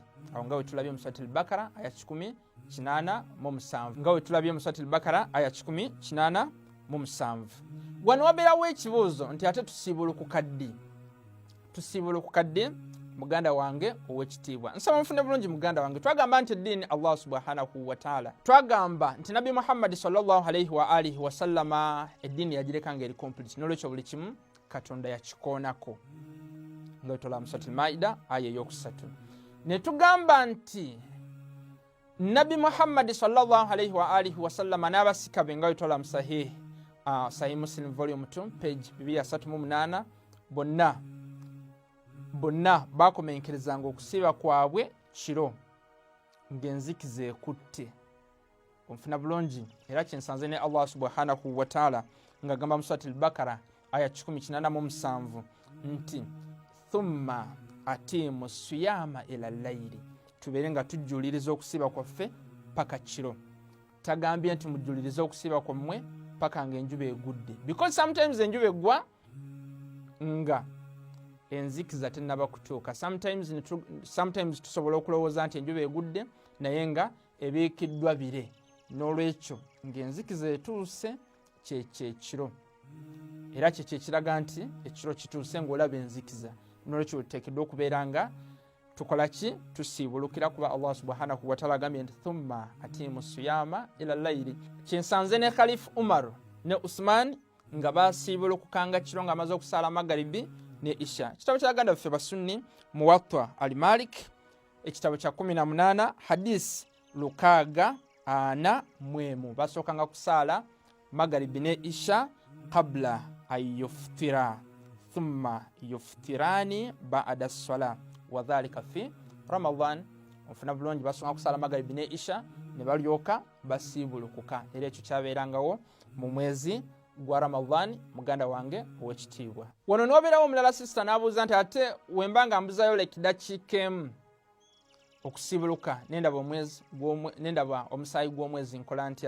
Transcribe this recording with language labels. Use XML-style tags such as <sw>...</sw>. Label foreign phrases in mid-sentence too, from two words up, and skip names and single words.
<lg>Awo nga wetulabye mu Suratul Bakara aya 187, nga wetulabye mu Suratul Bakara aya 187. Wano wabeerawo ekibuuzo nti ate tusiibulukuka ddi, tusiibulukuka ddi muganda wange ow'ekitiibwa. Nsaba nfune bulungi muganda wange, twagamba nti eddiini</lg> <ar>الله سبحانه وتعالى,</ar> <lg>twagamba nti Nabi Muhammad</lg> <ar>صلى الله عليه وآله وسلم</ar> <lg>eddiini yagireka ng'eri complete, n'olwekyo buli kimu Katonda yakikoonako. Nga wetulaba mu Suratul Maida aya ey'okusatu. Ne tugamba nti Nabi Muhammad</lg> <ar>صلى الله عليه وآله وسلم</ar> <lg>n'abasika be nga wetulaba mu Sahih Muslim volume 2 page 238 bonna bakomenkerezanga okusiiba kwabwe kiro ng'enzikiza ekutte. Onfuna bulungi, era kyensanze ne</lg> <ar>الله سبحانه وتعالى</ar> <lg>ng'agamba mu Suratul Bakara aya 187 nti</lg> <ar>ثم أتموا الصيام إلى الليل,</ar> <lg>tubeere nga tujjuliriza okusiiba kwaffe paka kiro. Tagambye nti mujjuliriza okusiiba kwammwe paka ng'enjuba egudde,</lg> <en>because sometimes</en> <lg>enjuba eggwa nga enzikiza tennaba kutuuka. Sometimes tusobola okulowooza nti enjuba egudde naye nga ebiikiddwa bire, n'olwekyo ng'enzikiza etuuse kyekiro, era kyekyo ekiraga nti ekiro kituuse ng'olaba enzikiza. N'olwekyo tuteekeddwa okubeera nga tukola ki? Tusiibulukira kuba</lg> <ar>الله سبحانه وتعالى</ar> <lg>agambye nti</lg> <ar>ثم أتموا الصيام إلى الليل.</ar> <lg>Kyensanze ne Khalifa Umar ne Usman nga basiibulukukanga kiro nga amaze okusaala magaribi ne Isha. Kitabo kya baganda baffe basunni Muwatta al-Malik ekitabo kya 18 hadisi 641 basookanga kusaala magaribi ne Isha</lg> <ar>قبل أن يفطر ثم يفطران بعد الصلاة وذلك في رمضان.</ar> <lg>Onfuna bulungi, basonga kusala magaribi ne Isha ne balyoka basiibulukuka, era ekyo kyabeerangawo mu mwezi gwa Ramadan muganda wange ow'ekitiibwa. Wano n'obeerawo omulala sister n'abuuza nti ate wembanga mbuzayo dakiika emu okusiibuluka nendaba omusaayi gw'omwezi nkola ntya?</lg>